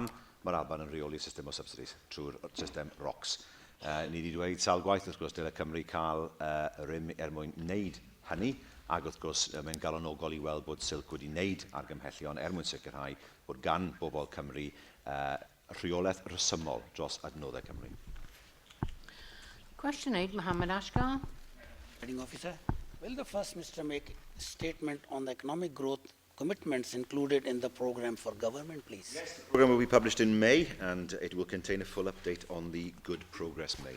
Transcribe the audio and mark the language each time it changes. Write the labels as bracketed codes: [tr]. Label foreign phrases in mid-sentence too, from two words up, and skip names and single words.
[cy] Mae'r Alban yn rheoli system o subsidies trwy'r system ROCs. Ni wedi dweud sawl gwaith, wrth gwrs, dyle Cymru cael rym mwyn wneud hynny, ac wrth gwrs, mae'n galonogol i weld bod Silc wedi wneud argymhellion mwyn sicrhau bod gan bobl Cymru rheolaeth resymol dros adnoddau Cymru. [en] Question 8, Mohammed Ashgar. Heading Officer, will the First Minister make a statement on the economic growth commitments included in the programme for government, please? Yes, the programme will be published in May, and it will contain a full update on the good progress made.